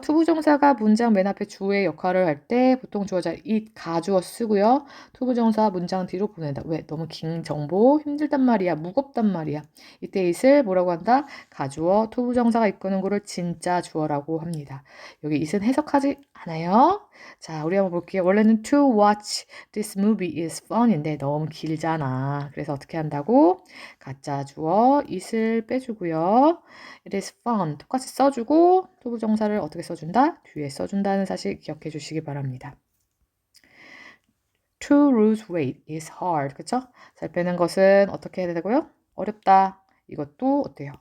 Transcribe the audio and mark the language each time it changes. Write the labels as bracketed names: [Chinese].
[Korean] 투부정사가 문장 맨 앞에 주어의 역할을 할 때 보통 주어자 it 가주어 쓰고요. 투부정사 문장 뒤로 보낸다. 왜? 너무 긴 정보 힘들단 말이야. 무겁단 말이야. 이때 it을 뭐라고 한다? 가주어 투부정사가 이끄는 거를 진짜 주어라고 합니다. 여기 it은 해석하지 않아요. 자, 우리 한번 볼게요. 원래는 [English] to watch this movie is fun인데 [Korean] 너무 길잖아. 그래서 어떻게 한다고? 가짜 주어 it을 빼주고요. [English] It is fun. [Korean] 똑같이 써주고 투부정사를 어떻게 써준다? 뒤에 써준다는 사실 기억해 주시기 바랍니다. [English] To lose weight is hard. [Korean] 그쵸? 살 빼는 것은 어떻게 해야 되고요? 어렵다. 이것도 어때요?